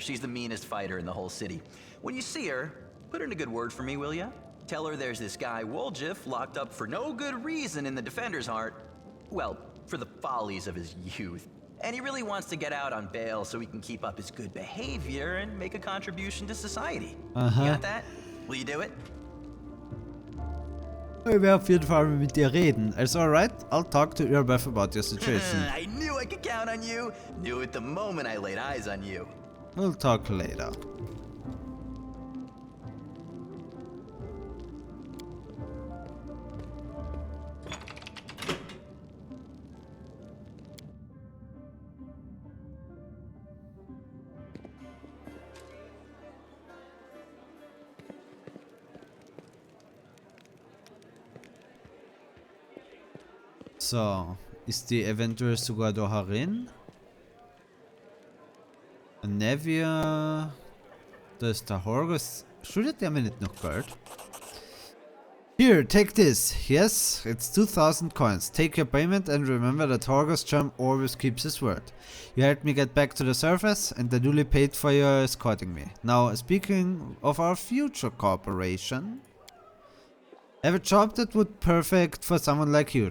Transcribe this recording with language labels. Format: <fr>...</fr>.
<en>She's the meanest fighter in the whole city. When you see her, put in a good word for me, will ya? Tell her there's this guy Woljif locked up for no good reason in the Defender's Heart. Well, for the follies of his youth. And he really wants to get out on bail so he can keep up his good behavior and make a contribution to society. You got that? Will you do it?</en> <de>Ich werde auf jeden Fall mit dir reden.</de> <en>Also alright, I'll talk to Irabeth about your situation. I knew I could count on you. Knew it the moment I laid eyes on you. We'll talk later.</en> <de>So, ist die eventuell sogar da herin? Nevia. Da ist der Horgus. Schuldet der mir nicht noch Geld?</de> <en>Here, take this. Yes, it's 2000 coins. Take your payment and remember that Horgus Charm always keeps his word. You helped me get back to the surface and I duly paid for your escorting me. Now, speaking of our future cooperation, I have a job that would perfect for someone like you.</en>